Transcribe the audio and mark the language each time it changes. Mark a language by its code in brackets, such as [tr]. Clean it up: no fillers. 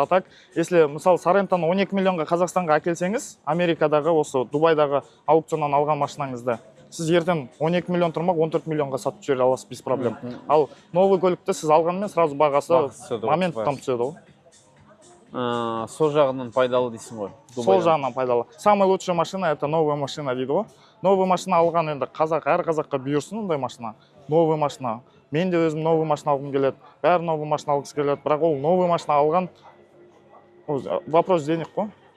[kk] А так, если мысалы Сорентоны 12 миллионға Қазақстанға әкелсеңіз, Америкадағы осы Дубайдағы аукционнан алған машинаңызды, сіз ертең 12 миллион тұрмақ 14 миллионға сатып жібере аласыз [ru] без проблем. [kk] Ал новый көлікті сіз алғанмен сразу бағасы моменттан түседі ғой. Сол жағынан пайдалы дейсің ғой. Сол жағынан пайдалы. [ru] Самая лучшая машина это новая машина [kk] дейді ғой. Новый машина алған енді әр қазаққа бұйырсын ондай машина. Новый машина. Мен де өзім новый машина алғым келеді. Бәрі новый машина алғысы келеді. Бірақ ол новый машина алған [ru] вопрос денег [kk] қой.